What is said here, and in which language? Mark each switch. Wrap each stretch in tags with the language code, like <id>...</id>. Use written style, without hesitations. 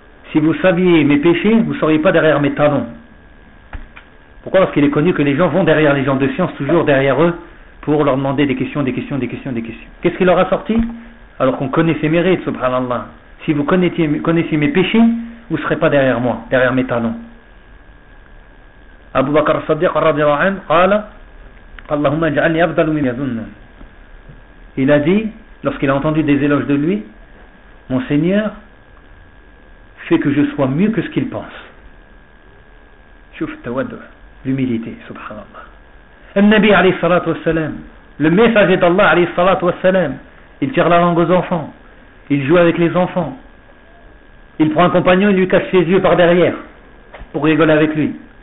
<fr>Si vous saviez mes péchés, vous ne seriez pas derrière mes talons. Pourquoi? Parce qu'il est connu que les gens vont derrière les gens de science, toujours derrière eux, pour leur demander des questions. Qu'est-ce qu'il leur a sorti? Alors qu'on connaît ses mérites, subhanallah. Si vous connaissiez mes péchés, vous ne serez pas derrière moi, derrière mes talons.</fr> <ar>Abu Bakr al-Siddiq, radiallahu anhu, قال اللهم اجعلني افضل من يظن.</ar> <fr>Il a dit, lorsqu'il a entendu des éloges de lui, mon Seigneur, fais que je sois mieux que ce qu'il pense.</fr> <ar>شوف التوادع,</ar> <fr>l'humilité, subhanallah. Le Nabi alayhi salatu wassalam, le messager d'Allah alayhi salatu wassalam, il tire la langue aux enfants, il joue avec les enfants, il prend un compagnon et lui cache ses yeux par derrière pour rigoler avec lui.</fr>